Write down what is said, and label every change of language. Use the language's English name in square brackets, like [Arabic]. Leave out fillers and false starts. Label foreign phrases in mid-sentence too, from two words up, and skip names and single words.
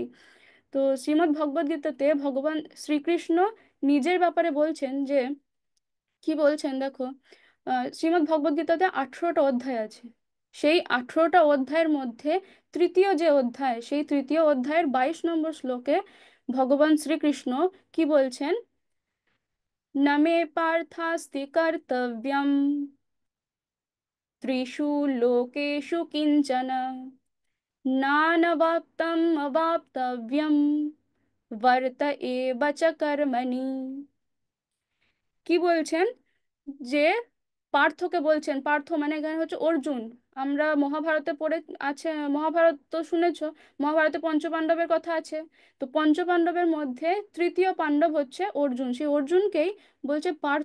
[Bangla] তো শ্রীমদ্ ভগবদ গীতাতে ভগবান শ্রীকৃষ্ণ নিজের ব্যাপারে বলছেন যে, কি বলছেন দেখো, শ্রীমদ্ ভগবদ গীতাতে 18টা অধ্যায় আছে, সেই 18টা অধ্যায়ের মধ্যে তৃতীয় যে অধ্যায়, সেই তৃতীয় অধ্যায়ের 22 নম্বর শ্লোকে ভগবান শ্রীকৃষ্ণ কি বলছেন, [Sanskrit] ন মে পার্থাস্তি কর্তব্যম त्रिषु लोकेषु किञ्चन नानवाप्तम् अवाप्तव्यम् वर्त एव च कर्मणि। [Bangla] কি বলছেন, যে পার্থকে বলছেন, পার্থ মানে এখানে হচ্ছে অর্জুন। আমরা মহাভারতে পড়ে আছে, মহাভারত তো শুনেছো, মহাভারতে পঞ্চপাণ্ডবের কথা আছে। তো পঞ্চপাণ্ডবের মধ্যে তৃতীয় পাণ্ডব হচ্ছে অর্জুন, সেই অর্জুনকেই বলছে পার্থ।